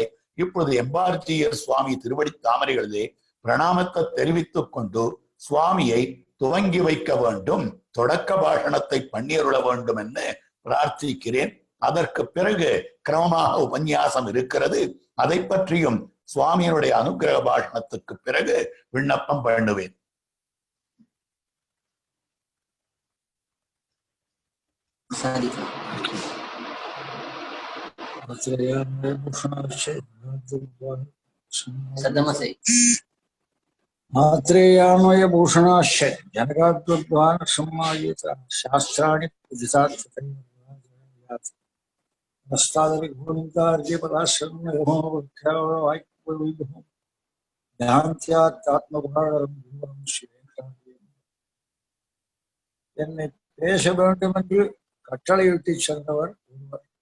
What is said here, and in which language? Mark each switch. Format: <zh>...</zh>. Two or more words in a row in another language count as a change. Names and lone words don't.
<ta>இப்பொழுது எம்பார் ஜீயர் சுவாமி திருவடி தாமரைகளிலே பிரணாமத்தை தெரிவித்துக் கொண்டு சுவாமியை துவங்கி வைக்க வேண்டும், தொடக்க பாஷணத்தை பண்ணியருள வேண்டும் என்று பிரார்த்திக்கிறேன். அதற்கு பிறகு கிரமமாக உபன்யாசம் இருக்கிறது. அதை பற்றியும் சுவாமியினுடைய அனுகிரக பாஷணத்துக்கு பிறகு விண்ணப்பம் பண்ணுவேன்.</ta> <sa>आत्रेयान्वय भूषणाश्च जनकाद्वद्वान सम्मायित शास्त्राणि</sa> <ta>என்னை பேச வேண்டும் என்று கட்டளையிட்டு சென்றவர் ஒருவர்.</ta>